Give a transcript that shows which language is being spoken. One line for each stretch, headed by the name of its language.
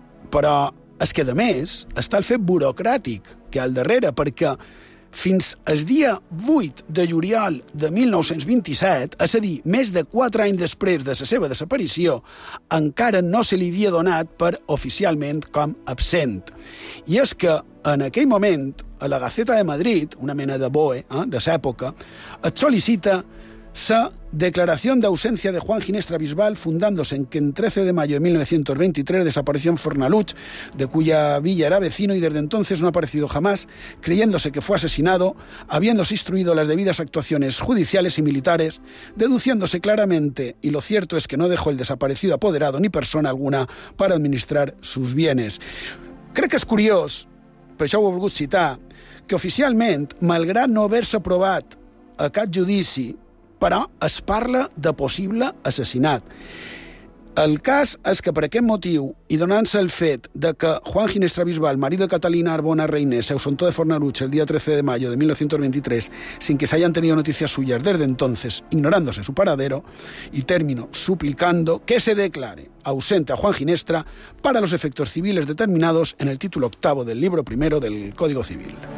Catalan: Però és que, a més, està el fet burocràtic que hi ha al darrere, perquè fins al dia 8 de juliol de 1927, és a dir, més de 4 anys després de la seva desaparició, encara no se li havia donat per oficialment com absent. I és que, en aquell moment, a la Gaceta de Madrid, una mena de BOE, de l'època, et sol·licita la declaració d'ausència de
Spanish: Juan Ginestra Bisbal fundándose en que en 13 de mayo de 1923 desapareció en Fornaluch, de cuya villa era vecino y desde entonces no ha aparecido jamás, creyéndose que fue asesinado, habiéndose instruido las debidas actuaciones judiciales y militares, deduciéndose claramente, y lo cierto es que no dejó el desaparecido apoderado ni persona alguna para administrar sus bienes.
Catalan: Crec que és curiós, per això ho he volgut citar, que oficialment, malgrat no haver-se aprovat a cap judici, però es parla de possible assassinat. El cas és que per aquest motiu, i donant-se el fet de que
Spanish: Juan Ginestra Bisbal, marido de Catalina Arbona Reines, se ausentó de Fornaluch el día 13 de mayo de 1923 sin que se hayan tenido noticias suyas desde entonces, ignorándose su paradero, y termino suplicando que se declare ausente a Juan Ginestra para los efectos civiles determinados en el título octavo del libro primero del Código Civil.